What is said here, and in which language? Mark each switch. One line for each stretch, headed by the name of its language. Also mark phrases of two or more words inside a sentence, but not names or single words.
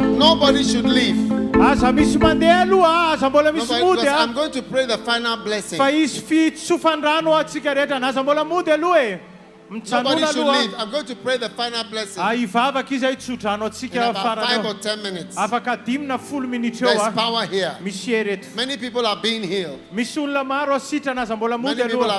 English: Nobody should leave.
Malagasy: Aza misy mandeha aloha, aza mbola misy
English: Nobody,
Malagasy: mody
English: because I'm
Malagasy: a.
English: going to pray the final blessing.
Malagasy: Fa izy fitsofandrano atsika rehetra, aza mbola mody aloha e.
English: Nobody
Malagasy: Mitsanona
English: should leave.
Malagasy: aloha.
English: I'm going to pray the final blessing.
Malagasy: Ivavaka izy hitsodrano
English: In
Malagasy: atsika
English: about 5
Malagasy: farany
English: or
Malagasy: eo.
English: 10 minutes.
Malagasy: Afaka 10 na 10 minitra eo
English: There's
Malagasy: a.
English: power here.
Malagasy: Misy eretra.
English: Many people are being healed.
Malagasy: Misy olona maro asitrana, aza mbola mody
English: Many people
Malagasy: aloha.